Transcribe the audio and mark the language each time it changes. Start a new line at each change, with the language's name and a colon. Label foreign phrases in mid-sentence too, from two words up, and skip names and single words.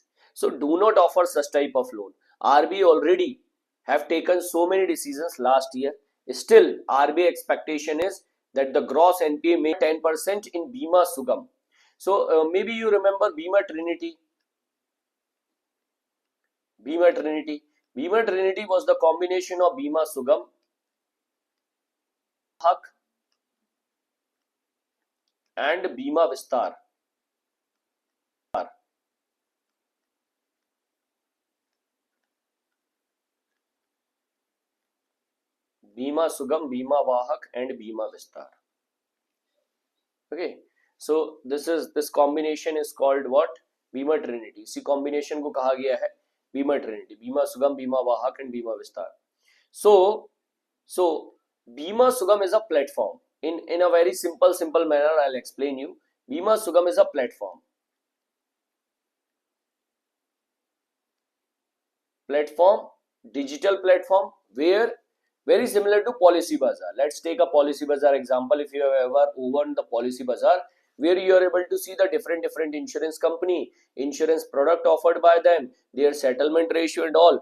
English: So do not offer such type of loan. RBI already have taken so many decisions last year. Still, RBI expectation is that the gross NPA may 10% in Bima Sugam. So maybe you remember Bima Trinity. Bima Trinity. Bima Trinity was the combination of Bima Sugam, Hak, and Bima Vistar. Bima Sugam, Bima Vahak, and Bima Vistar. Okay, so this combination is called what? Bima Trinity.
Hindi: इसी combination को कहा गया है Bima Trinity.
English: Bima Sugam, Bima Vahak, and Bima Vistar. So Bima Sugam is a platform. In a very simple manner, I'll explain you. Bima Sugam is a platform. Digital platform, where very similar to Policy Bazaar. Let's take a Policy Bazaar example. If you have ever opened the Policy Bazaar, where you are able to see the different insurance company, insurance product offered by them, their settlement ratio and all.